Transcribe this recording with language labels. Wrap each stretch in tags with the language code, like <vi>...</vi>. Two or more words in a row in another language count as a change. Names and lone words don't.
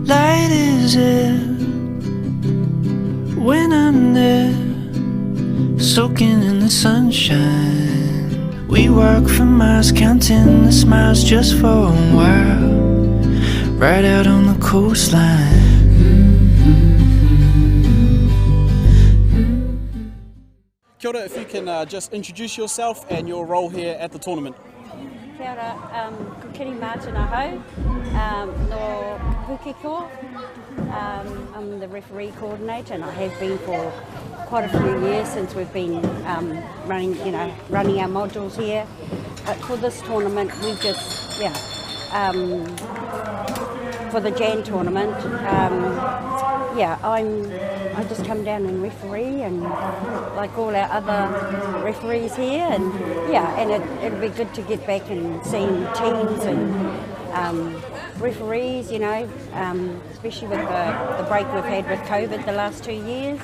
<en>Light is there when I'm there, soaking in the sunshine. We walk for miles, counting the smiles just for a while, right out on the coastline.</en> <mi>Kia ora,</mi> <en>if you can just introduce yourself and your role here at the tournament.</en> <mi>Kia ora, ko kiri mātana hau, no Gecko.</mi> <en>I'm the referee coordinator, and I have been for quite a few years since we've been running our modules here. But for this tournament, we just, for the Jan tournament, I just come down and referee, and like all our other referees here, and it'll be good to get back and seeing teams and referees, especially with the break we've had with COVID the last 2 years.</en>